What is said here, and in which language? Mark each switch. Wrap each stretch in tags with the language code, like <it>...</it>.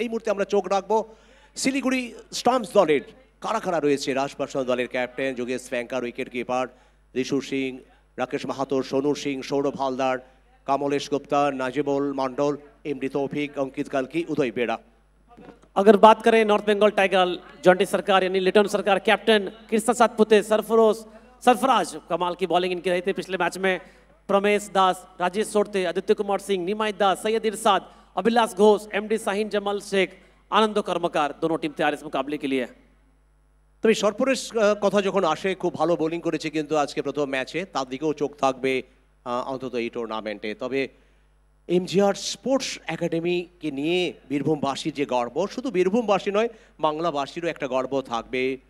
<bn>এই মুহূর্তে আমরা চোখ রাখবো শিলিগুড়ি স্টর্মস দলের কারা কারা রয়েছে। রাজ পাসওয়ান দলের captain, Yogesh ফ্যাঙ্কার wicket keeper, Rishu Singh, Rakesh Mahato, Sonu Singh, Sourav Haldar, কামলেশ Gupta, Najibul Mondal, MD তৌফিক, अंकित कल्की, उदय बेड़ा।</bn> <hi>अगर बात करें नॉर्थ बंगाल टाइगर जॉन्टी सरकार यानी लिटन सरकार, कैप्टन कृष्ण सातपुते, सरफराज कमाल की बॉलिंग इनकी रही थी पिछले मैच में। प्रमेश दास, राजेश सोरते, आदित्य कुमार सिंह, निमाई दास, सैयद इरशाद, अभिलाष घोष, एमडी शाहीन जमाल शेख, आनंदो कर्मकार, दोनों टीम तैयार इस मुकाबले के लिए।</hi> <bn>তবে সরপরেশ কথা যখন আসে, খুব ভালো বোলিং করেছে কিন্তু আজকে প্রথম ম্যাচে, তার দিকেও চোখ থাকবে অন্তত এই টুর্নামেন্টে। তবে এমজিআর স্পোর্টস একাডেমিকে নিয়ে বীরভূমবাসীর যে গর্ব, শুধু বীরভূমবাসী নয় বাংলাবাসীরও একটা গর্ব থাকবে।</bn>